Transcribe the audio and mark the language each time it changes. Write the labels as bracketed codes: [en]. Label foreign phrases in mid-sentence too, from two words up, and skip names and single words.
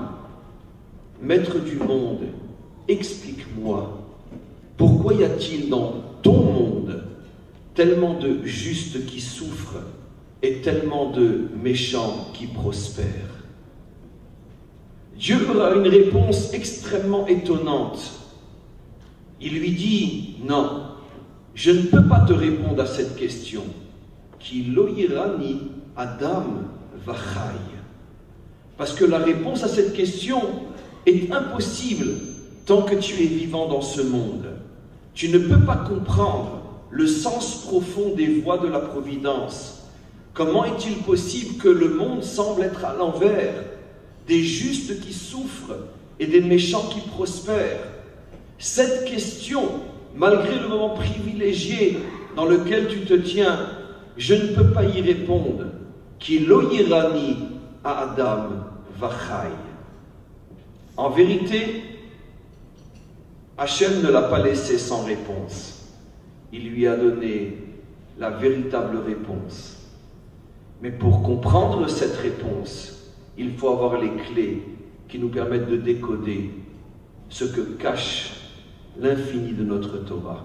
[fr] Maître du monde, explique-moi, pourquoi y a-t-il dans ton monde tellement de justes qui souffrent et tellement de méchants qui prospèrent? Dieu a une réponse extrêmement étonnante. Il lui dit, non, je ne peux pas te répondre à cette question. [he] Ki lo yirani Adam vachai. [fr] Parce que la réponse à cette question est impossible tant que tu es vivant dans ce monde. Tu ne peux pas comprendre le sens profond des voies de la providence. Comment est-il possible que le monde semble être à l'envers, des justes qui souffrent et des méchants qui prospèrent? Cette question, malgré le moment privilégié dans lequel tu te tiens, je ne peux pas y répondre. [he] Ki lo yirani à Adam vachai. [fr] En vérité, Hachem ne l'a pas laissé sans réponse. Il lui a donné la véritable réponse. Mais pour comprendre cette réponse, il faut avoir les clés qui nous permettent de décoder ce que cache l'infini de notre Torah.